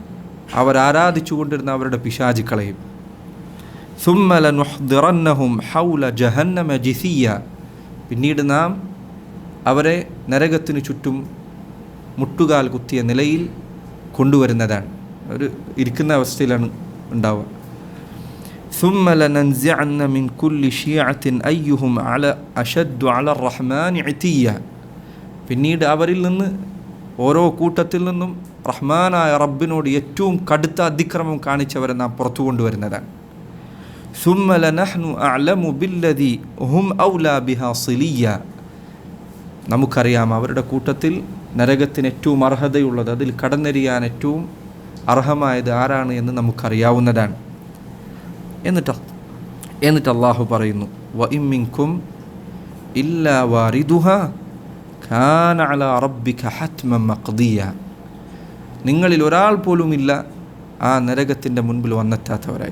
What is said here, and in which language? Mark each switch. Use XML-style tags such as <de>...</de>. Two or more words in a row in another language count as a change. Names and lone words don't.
<ml>അവരാരാധിച്ചു കൊണ്ടിരുന്ന അവരുടെ പിശാചുക്കളെയും.</ml> <ar>ثم لنحضرنهم حول جهنم جثيا,</ar> <ml>പിന്നീട് നാം അവരെ നരകത്തിനു ചുറ്റും മുട്ടുകാൽ കുത്തിയ നിലയിൽ കൊണ്ടുവരുന്നതാണ്. ഒരു ഇരിക്കുന്ന അവസ്ഥയിലാണ് ഉണ്ടാവുക.</ml> <ar>ثم لننزعن من كل شيعة أيهم على أشد على الرحمن عتيا,</ar> <ml>പിന്നീട് അവരിൽ നിന്ന് ഓരോ കൂട്ടത്തിൽ നിന്നും റഹ്മാനായ റബ്ബിനോട് ഏറ്റവും കടുത്ത അതിക്രമം കാണിച്ചവരെ നാം പുറത്തു കൊണ്ടുവരുന്നതാണ്.</ml> <ar>ثم لنحن أعلم بالذي هم أولى بها صليا,</ar> <ml>നമുക്കറിയാം അവരുടെ കൂട്ടത്തിൽ നരകത്തിന് ഏറ്റവും അർഹതയുള്ളത്, അതിൽ കടന്നെറിയാൻ ഏറ്റവും അർഹമായത് ആരാണ് എന്ന് നമുക്കറിയാവുന്നതാണ്. എന്നിട്ട് അള്ളാഹു പറയുന്നു,</ml> <ar>وإن منكم إلا واردها كان على ربك حتما مقضيا,</ar> <ml>നിങ്ങളിൽ ഒരാൾ പോലുമില്ല ആ നരകത്തിൻ്റെ മുൻപിൽ വന്നെത്താത്തവരായി.</ml>